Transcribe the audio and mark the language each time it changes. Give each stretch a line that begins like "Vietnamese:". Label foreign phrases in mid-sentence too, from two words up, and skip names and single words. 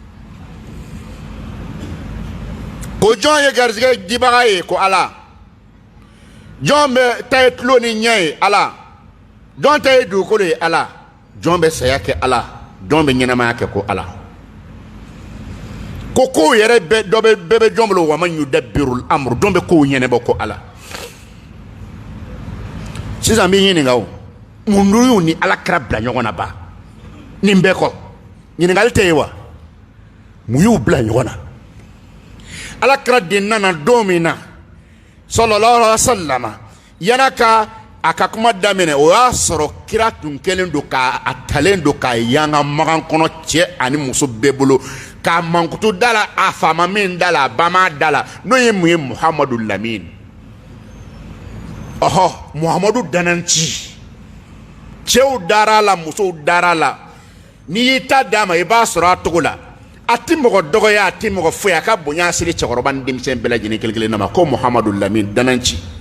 Bambara: ko jɔn ye garizigɛ dibaga ye ko ala jɔn bɛ ta ye tulo ni ɲɛ ye ala jɔn ta ye dugukolo ye ala jɔn bɛ saya kɛ ala jɔn bɛ ɲɛnamaya kɛ ko ala ko kow yɛrɛ bɛɛ bɛ jɔn bolo
Arabic: ومن يدبر الأمر
Bambara: jɔn bɛ kow ɲɛnabɔ ko ala sisan bɛ ɲininka o mun y'u ni ala kɛra bila ɲɔgɔn na ba nin bɛɛ kɔ ɲininkali tɛ ye wa mun y'u bila ɲɔgɔn na ala kɛra den nana don min na
Arabic: صلى الله عليه وسلم
Bambara: yana ka a ka kuma daminɛ o y'a sɔrɔ kira tun kɛlen don k'a talen don k'a yanga magan kɔnɔ cɛ ani muso bɛɛ bolo k'a mankutu da la a faama min da la a ba ma da la n'o ye mun ye Muhamadu Lamin ɔhɔ Muhamadu dananci cɛw dara la musow dara la n'i y'i ta d'a ma i b'a sɔrɔ a togo la a ti mɔgɔ dɔgɔya a ti mɔgɔ foyi a ka bonya siri cɛkɔrɔba ni denmisɛn bɛɛ lajɛlen kelen-kelen na ma ko Muhamadu Lamin dananci